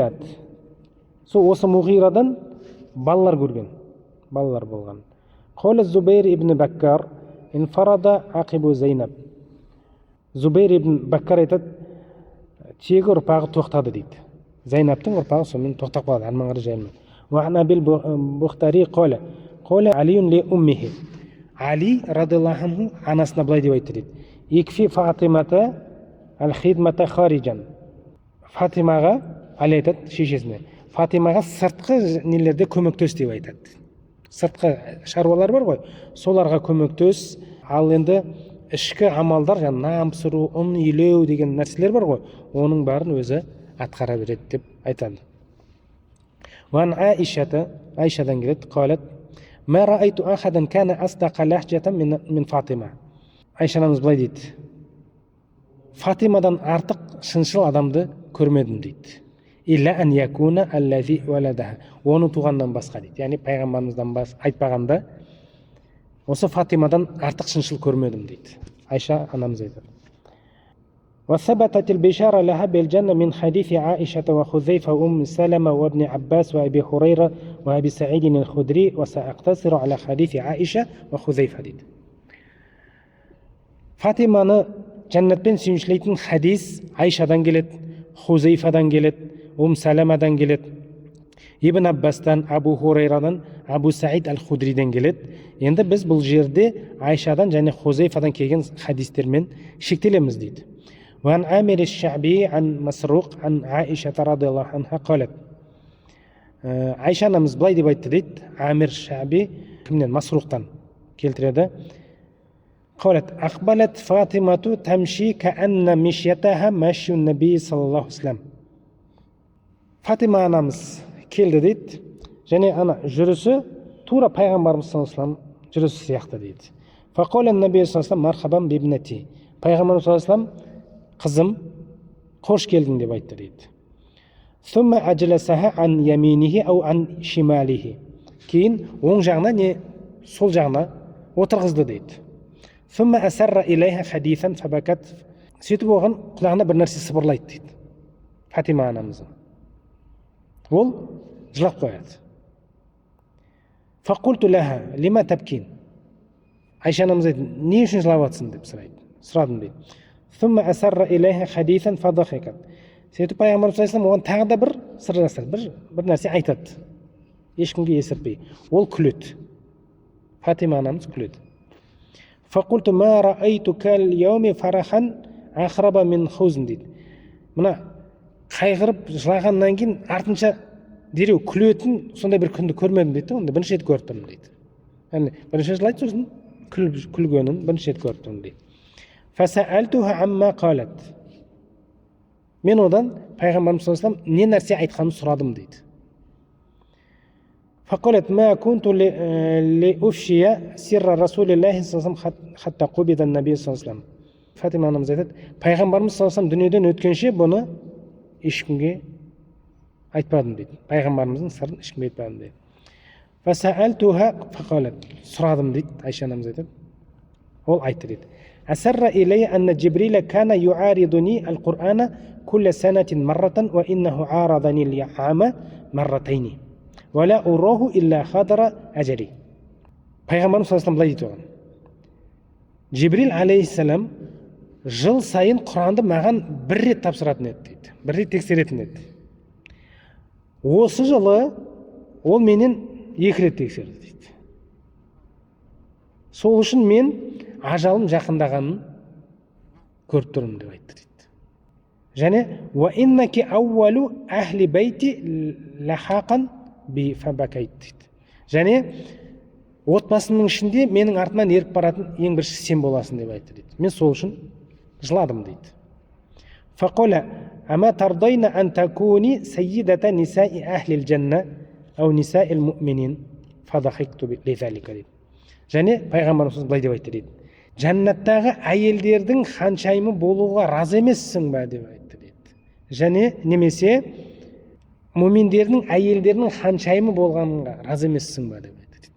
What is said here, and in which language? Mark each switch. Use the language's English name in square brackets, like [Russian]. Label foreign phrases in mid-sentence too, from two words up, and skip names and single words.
[Kazakh] Сол осы Муғирадан балалар көрген. балалар болған. [Arabic] قال الزبير بن بكار انقرض عقب زينب. [Kazakh] Зубейр ибн Баккар айтады, тегі ұрпағы тоқтады дейді. Зейнабтың ұрпағы сонымен тоқтап қалады, әрмен қарай жайылмайды. [Arabic] وعن أبي البختاري قال علي لأمه. [Kazakh] Али [Arabic] رضي الله عنه [Kazakh] анасына былай деп айтты дейді. [Arabic] اكفي فاطمة الخدمة خارجا. [Kazakh] Фатимаға, Али айтады шешесіне, Фатимаға сыртқы нелерде көмектес деп айтады. Сыртқы шаруалар бар ғой, соларға көмектес. Ал енді ішкі амалдар, жаңа нам пісіру, ұн илеу деген нәрселер бар ғой, оның барын өзі атқара береді деп айтады. [Arabic] وعن عائشة قالت ما رأيت أحدا كان أصدق لهجة من فاطمة. [Kazakh] Айша анамыз былай дейді, Фатимадан артық шыншыл адамды көрмедім дейді. [Arabic] إلا أن يكون الذي ولدها. [Kazakh] Оны туғаннан басқа дейді. Яғни пайғамбарымыздан айтпағанда, осы Фатимадан артық шыншыл көрмедім дейді. Айша анамыз айтады. [Arabic] وثبتت البشارة لها بالجنة من حديث عائشة وخذيفة وأم سلمة وابن عباس وأبي هريرة وأبي سعيد الخدري وسأقتصر على حديث عائشة وخذيفة дейді. [Kazakh] Фатиманы жәннатпен сүйіншілейтін хадис Айшадан келеді, Хузейфадан келеді, Саламадан келеді, Ибн Аббастан, Абу Хурайрадан, Абу Саид ал-Худриден келеді. Енді біз бұл жерде Айшадан және Хузейфадан келген хадистермен шектелеміз дейді. [Arabic] وعن عامر الشعبي عن مسروق عن عائشة رضي الله عنها قالت. [Kazakh] Айша анамыз былай деп айтты дейді. Амир Шаби кімнен? Масруқтан келтіреді. [Arabic] قالت أقبلت فاطمة تمشي كأن مشيتها مشي النبي صلى الله عليه وسلم. [Kazakh] Фатима анамыз келді дейді. Және ана жүрісі тура пайғамбарымыз [Arabic] صلى الله عليه وسلم [Kazakh] жүрісі сияқты дейді. [Arabic] فقال النبي صلى الله عليه وسلم مرحبا بابنتي. [Kazakh] Пайғамбарымыз [Arabic] صلى الله عليه وسلم [Kazakh] қызым қош келдің деп айтты дейді. [Arabic] ثم أجلسها عن يمينه أو عن شماله. [Kazakh] Кейін оң жағына не сол жағына отырғызды дейді. [Arabic] ثم أسر إليها حديثا فبكت. [Kazakh] Сөйтіп оған құлағына бір нәрсе сыбырлайды дейді. Фатима анамыз. Ол жылап қояды. [Arabic] فقلت لها لما تبكين. [Kazakh] Айша анамыз айтты, не үшін жылап жатсың деп сұрадым дейді. [Arabic] ثم أسر إليها حديثا فضحكت. [Kazakh] Сөйтіп пайғамбар [Arabic] صلى الله عليه وسلم [Kazakh] оған тағы да бір сыр жасырды, бір нәрсе айтады. Ешкімге есіртпей. Ол күледі. Фатима анамыз күледі. [Arabic] فقلت ما رأيتك اليوم فرحا أخرب من حزن дейді. [Kazakh] Мына қайғырып жылағаннан кейін артынша дереу күлетін сондай бір күнді көрмедім дейді. Онда бірінші рет көріп тұрмын дейді. Яғни бірінші жылайды, сосын күлгенін бірінші рет көріп тұрмын дейді. [Arabic] فسألتها عما قالت. [Kazakh] Мен одан пайғамбарымыз [Arabic] صلى الله عليه وسلم [Kazakh] не нәрсе айтқанын сұрадым дейді. [Arabic] فقالت ما كنت لأفشي سر رسول الله صلى الله عليه وسلم حتى قبض النبي صلى الله عليه وسلم. [Kazakh] Фатима анамыз айтады, пайғамбарымыз [Arabic] صلى الله عليه وسلم [Kazakh] дүниеден өткенше бұны ешкімге айтпадым дейді. Пайғамбарымыздың сырын ешкімге айтпадым дейді. [Arabic] فسألتها فقالت. [Kazakh] Сұрадым дейді. Айша анамыз айтады. Ол айтты дейді. [Arabic] أسر إلي أن جبريل كان يعارضني القرآن كل سنة مرة وإنه عارضني العام مرتين ولا أراه إلا خضر أجري. [Kazakh] Пайғамбарымыз [Arabic] صلى الله عليه وسلم [Kazakh] былай дейді оған. Жибрил алейхиссалам жыл сайын Құранды маған бір рет тапсыратын еді дейді. Бір рет тексеретін еді. Осы жылы ол менен 2 рет тексерді дейді. Сол үшін мен ажалым жақындағанын көріп тұрмын деп айтты дейді. [Arabic] Және وإنك أول أهل بيتي لحاقا بي فبكيت дейді. [Kazakh] Және отбасымның ішінде менің артымнан еріп баратын ең бірінші сен боласың деп айтты дейді. Мен сол үшін жыладым дейді. [Arabic] فقال أما ترضين أن تكوني سيدة نساء أهل الجنة أو نساء المؤمنين فضحكت لذلك дейді. [Kazakh] Және пайғамбарымыз былай деп айтты дейді. Жәннаттағы әйелдердің ханшайымы болуға разы емессің ба деп айтты дейді. Және немесе муминдердің әйелдерінің ханшайымы болғанға разы емессің ба деп айтты дейді.